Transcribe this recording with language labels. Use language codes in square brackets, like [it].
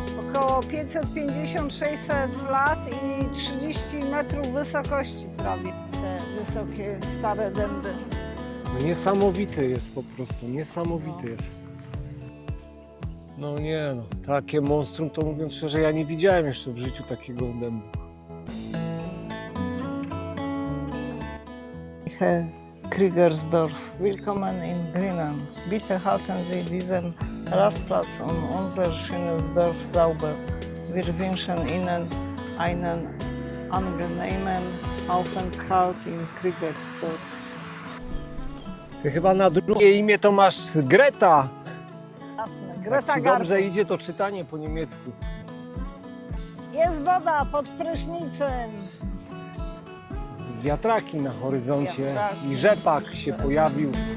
[pl] Około 550-600 lat i 30 metrów wysokości prawie. Te wysokie, stare dęby. No niesamowity jest po prostu, niesamowity jest. No nie no, takie monstrum to mówiąc szczerze, ja nie widziałem jeszcze w życiu takiego dębu. [de] Herr Kriegersdorf, willkommen in Grünen. Bitte halten Sie diesen Rastplatz und unser schönes Dorf sauber. Wir wünschen Ihnen einen angenehmen Aufenthalt in Kriegersdorf. [pl] Ty chyba na drugie imię to masz Greta. Jasne, Jak Greta ci Garbo. dobrze idzie to czytanie po niemiecku. Jest woda pod prysznicem. Wiatraki na horyzoncie Wiatraki. i rzepak się pojawił.